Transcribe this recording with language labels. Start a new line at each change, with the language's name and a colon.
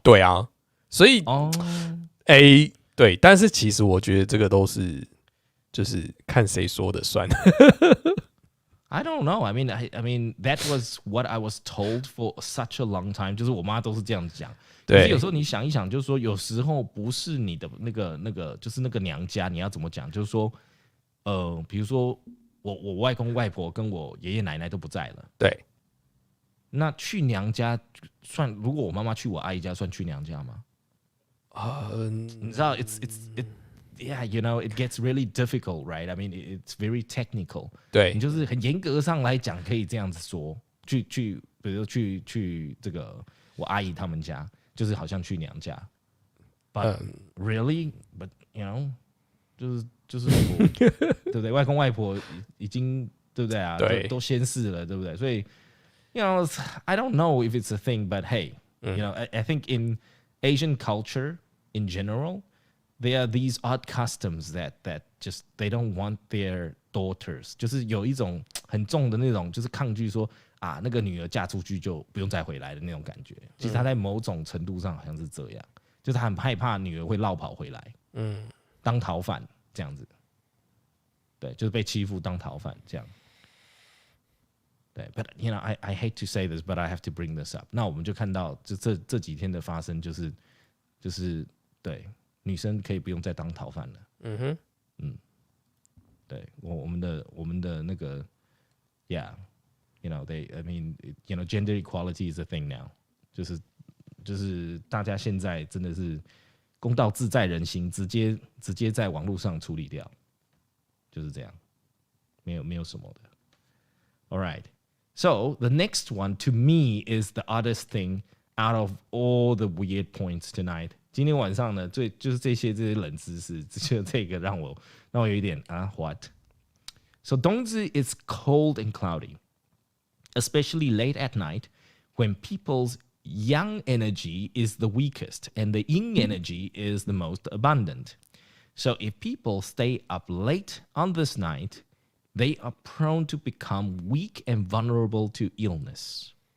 Chinese: 对啊，所以对，但是其实我觉得这个都是就是看谁说的算。
English: I don't know. I mean, that was what I was told for such a long time.
Chinese: 就是我妈都是这样讲。可是有时候你想一想，就是说有时候不是你的那个，就是那个娘家，你要怎么讲？就是说，比如说我外公外婆跟我爷爷奶奶都不在了。对。那去娘家算，如果我妈妈去我阿姨家，算去娘家吗？你知道
English: Yeah, you know, it gets really difficult, right? I mean, it's very technical.
Chinese: 对，你就是很严格上来讲，可以这样子说，比如说去这个我阿姨他们家，就是好像去娘家。
English: But really, but you know,
Chinese: 就是我对不对？外公外婆已经对不对啊？都先逝了，对不对？
English: 所以 you know, I don't know if it's a thing, but hey, you know, I think in Asian culture in general.There are these odd customs that just they don't want their daughters，
Chinese: 就是有一种很重的那种，就是抗拒说啊，那个女儿嫁出去就不用再回来的那种感觉。其实他在某种程度上好像是这样，就是他很害怕女儿会落跑回来，当逃犯这样子。对，就是被欺负当逃犯这样。对
English: ，but you know I hate to say this, but I have to bring this up。
Chinese: 那我们就看到这几天的发生，就是对。女生可以不用再当逃犯了。对，我们的那个 ，
English: Yeah， you know I mean you know gender equality is a thing now，
Chinese: 就是大家现在真的是公道自在人心，直接在网络上处理掉，就是这样，没有什么的。
English: All right, so the next one to me is the oddest thing out of all the weird points tonight。
Chinese: 今天晚上呢，就是这些冷知识，就这个让我有一点
English: what？ So 冬至 is cold and cloudy, especially late at night when people's yang energy is the weakest and the yin energy is the most abundant. So if people stay up late on this night, they are prone to become weak and vulnerable to illness.